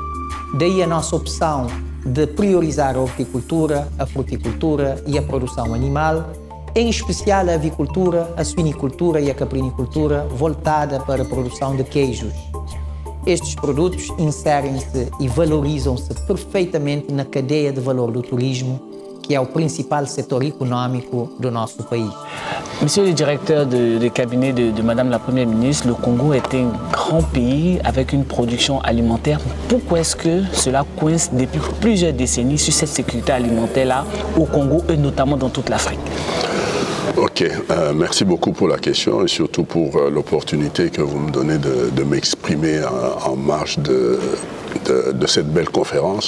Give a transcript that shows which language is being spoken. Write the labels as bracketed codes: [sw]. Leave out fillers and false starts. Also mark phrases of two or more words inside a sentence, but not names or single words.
[pt] Daí a nossa opção de priorizar a horticultura, a fruticultura e a produção animal, em especial a avicultura, a suinicultura e a caprinicultura, voltada para a produção de queijos. Estes produtos inserem-se e valorizam-se perfeitamente na cadeia de valor do turismo, que é o principal setor econômico do nosso país. [fr] Monsieur le directeur de cabinet de Madame la Première ministre, le Congo est un grand pays avec une production alimentaire. Pourquoi est-ce que cela coince depuis plusieurs décennies sur cette sécurité alimentaire-là au Congo et notamment dans toute l'Afrique? Ok, merci beaucoup pour la question et surtout pour l'opportunité que vous me donnez de m'exprimer en marge de cette belle conférence.